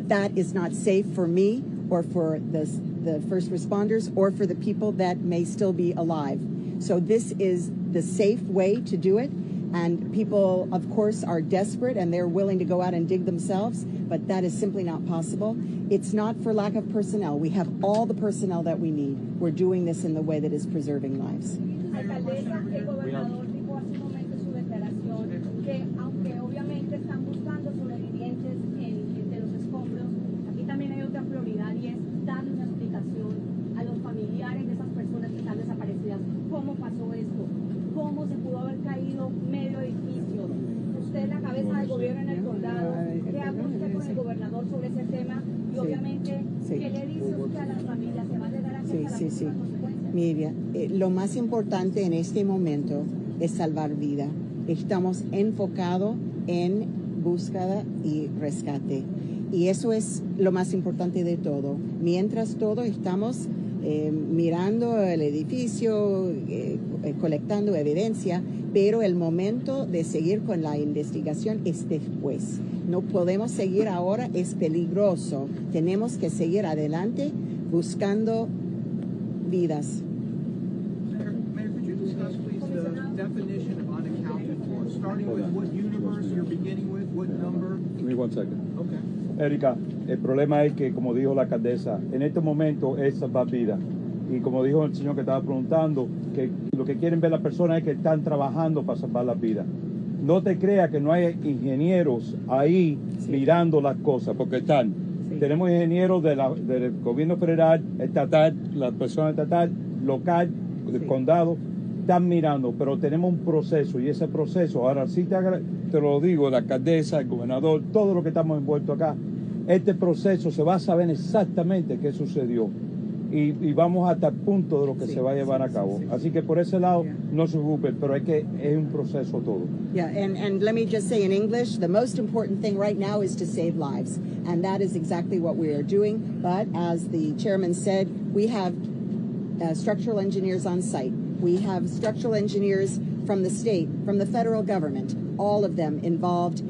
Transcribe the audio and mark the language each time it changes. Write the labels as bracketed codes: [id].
[en] But that is not safe for me or for the first responders or for the people that may still be alive. So this is the safe way to do it. And people, of course, are desperate and they're willing to go out and dig themselves, but that is simply not possible. It's not for lack of personnel. We have all the personnel that we need. We're doing this in the way that is preserving lives. [es] Alcaldesa, el gobernador dijo hace un momento en su declaración que aunque obviamente están buscando sobrevivientes entre los escombros, aquí también hay otra prioridad y es dar una explicación a los familiares de esas personas que están desaparecidas. ¿Cómo pasó esto? ¿Cómo se pudo haber caído medio edificio? Usted es la cabeza del gobierno en el condado. ¿Qué habla usted con el gobernador sobre ese tema? Y obviamente, ¿qué le dice usted a las familias? ¿Se va a llegar a hacer las consecuencias? Miriam, lo más importante en este momento es salvar vida. Estamos enfocados en búsqueda y rescate. Y eso es lo más importante de todo. Mientras todo estamos mirando el edificio, colectando evidencia, pero el momento de seguir con la investigación es después. No podemos seguir ahora, es peligroso. Tenemos que seguir adelante buscando vidas. [en] Mayor, could you discuss, please, the definition of unaccounted for, starting with what universe you're beginning with, what number? Give me 1 second. Okay. [es] Erika, el problema es que, como dijo la alcaldesa, en este momento es salvar vidas. Y como dijo el señor que estaba preguntando, que lo que quieren ver las personas es que están trabajando para salvar las vidas. No te creas que no hay ingenieros ahí mirando las cosas, porque están. Tenemos ingenieros del gobierno federal, estatal, la persona estatal, local, del condado, están mirando, pero tenemos un proceso, y ese proceso, ahora sí te lo digo, la alcaldesa, el gobernador, todo lo que estamos envueltos acá, este proceso se va a saber exactamente qué sucedió. Y vamos hasta el punto de lo que se va a llevar a cabo. Así que por ese lado, no se preocupen, pero es que es un proceso todo. [en] Yeah, and let me just say in English, the most important thing right now is to save lives. And that is exactly what we are doing. But as the chairman said, we have structural engineers on site. We have structural engineers from the state, from the federal government, all of them involved.